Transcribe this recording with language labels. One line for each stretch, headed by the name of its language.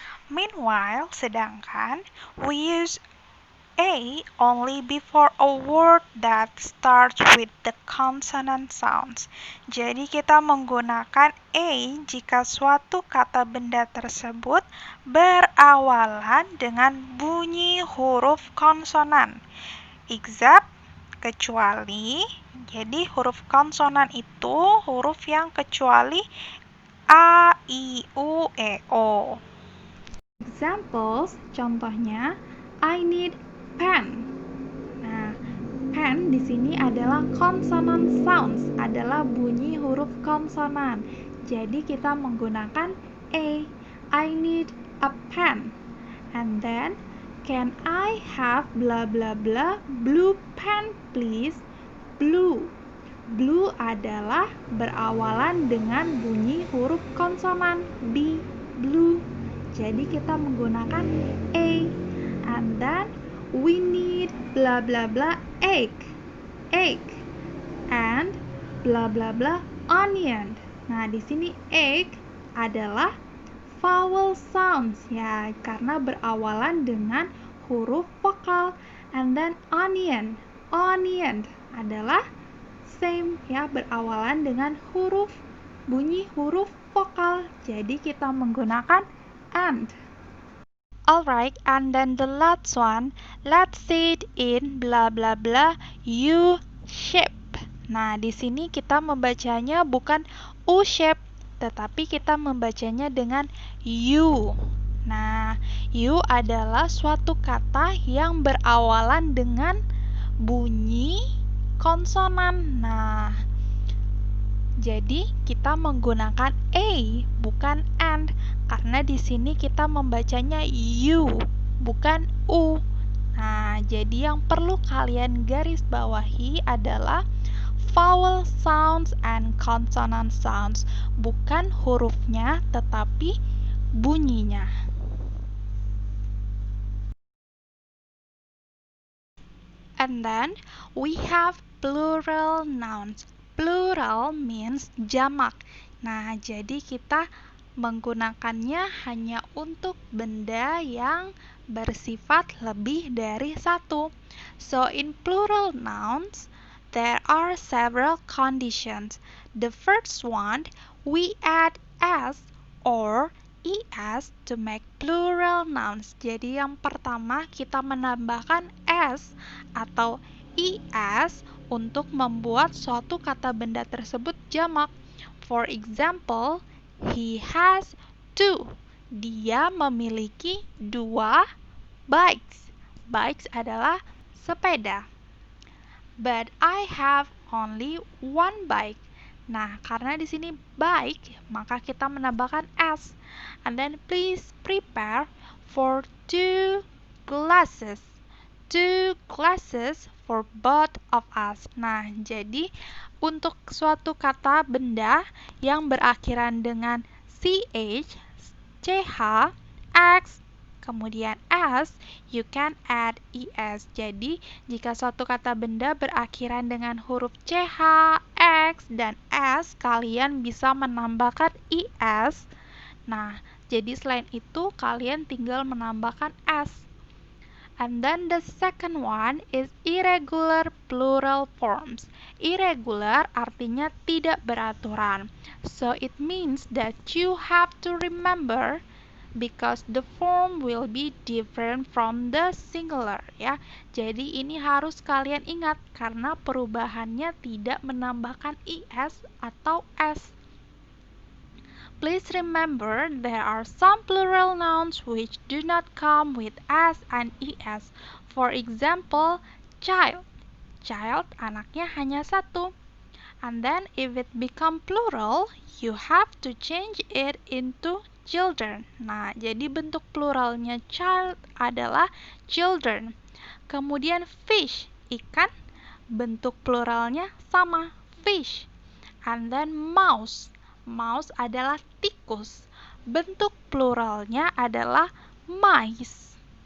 English: Meanwhile, sedangkan, we use a only before a word that starts with the consonant sounds.
Indonesian: Jadi kita menggunakan a jika suatu kata benda tersebut berawalan dengan bunyi huruf konsonan. Except, kecuali, jadi huruf konsonan itu huruf yang kecuali a, i, u, e, o.
English: Examples, contohnya, I need pen.
Indonesian: Nah, pen di sini adalah consonant sounds, adalah bunyi huruf konsonan. Jadi kita menggunakan a.
English: I need a pen. And then, can I have blah blah blah blue pen please? Blue.
Indonesian: Blue adalah berawalan dengan bunyi huruf konsonan b. Blue. Jadi kita menggunakan a.
English: And then we need blah blah blah egg. Egg. And blah blah blah onion.
Indonesian: Nah, di sini egg adalah vowel sounds ya, karena berawalan dengan huruf vokal.
English: And then onion.
Indonesian: Onion adalah same ya, berawalan dengan bunyi huruf vokal. Jadi kita menggunakan and.
English: Alright, and then the last one, let's see it in blah blah blah U shape.
Indonesian: Nah, di sini kita membacanya bukan U shape, tetapi kita membacanya dengan U. Nah, U adalah suatu kata yang berawalan dengan bunyi konsonan. Nah, jadi kita menggunakan a bukan and karena di sini kita membacanya u bukan u. Nah, jadi yang perlu kalian garis bawahi adalah
English: vowel sounds and consonant sounds,
Indonesian: bukan hurufnya tetapi bunyinya.
English: And then we have plural nouns. Plural means jamak.
Indonesian: Nah, jadi kita menggunakannya hanya untuk benda yang bersifat lebih dari satu.
English: So, in plural nouns, there are several conditions. The first one, we add s or es to make plural nouns.
Indonesian: Jadi yang pertama kita menambahkan s atau es untuk membuat suatu kata benda tersebut jamak.
English: For example, he has two.
Indonesian: Dia memiliki dua bikes.
English: Bikes
Indonesian: adalah sepeda.
English: But I have only one bike.
Indonesian: Nah, karena di sini bike, maka kita menambahkan s.
English: And then please prepare for two glasses. Two glasses for both of us.
Indonesian: Nah, jadi untuk suatu kata benda yang berakhiran dengan ch, ch, x,
English: Kemudian as, you can add es.
Indonesian: Jadi, jika suatu kata benda berakhiran dengan huruf ch, x, dan s, kalian bisa menambahkan es. Nah, jadi selain itu, kalian tinggal menambahkan s.
English: And then the second one is irregular plural forms.
Indonesian: Irregular artinya tidak beraturan.
English: So it means that you have to remember because the form will be different from the singular ya.
Indonesian: Jadi ini harus kalian ingat karena perubahannya tidak menambahkan es atau s.
English: Please remember there are some plural nouns which do not come with s and es. For example, child. Child
Indonesian: anaknya hanya satu.
English: And then if it become plural, you have to change it into children.
Indonesian: Nah, jadi bentuk pluralnya child adalah children. Kemudian fish, ikan, bentuk pluralnya sama, fish.
English: And then mouse. Mouse
Indonesian: adalah tikus. Bentuk pluralnya adalah mice.